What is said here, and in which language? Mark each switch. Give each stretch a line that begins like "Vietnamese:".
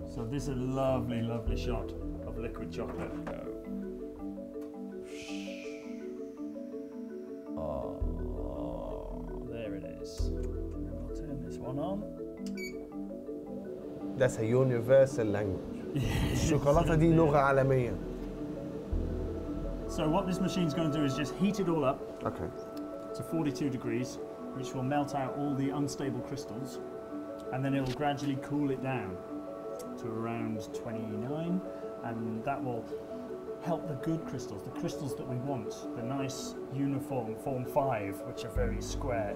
English: So this is a lovely, lovely shot of liquid chocolate. There it is. And we'll turn this one on. That's a universal language.
Arabic: الشوكولاتة دي لغة عالمية.
English: So what this machine's going to do is just heat it all up to 42 degrees, which will melt out all the unstable crystals, and then it will gradually cool it down to around 29, and that will help the good crystals, the crystals that we want, the nice uniform form 5, which are very square.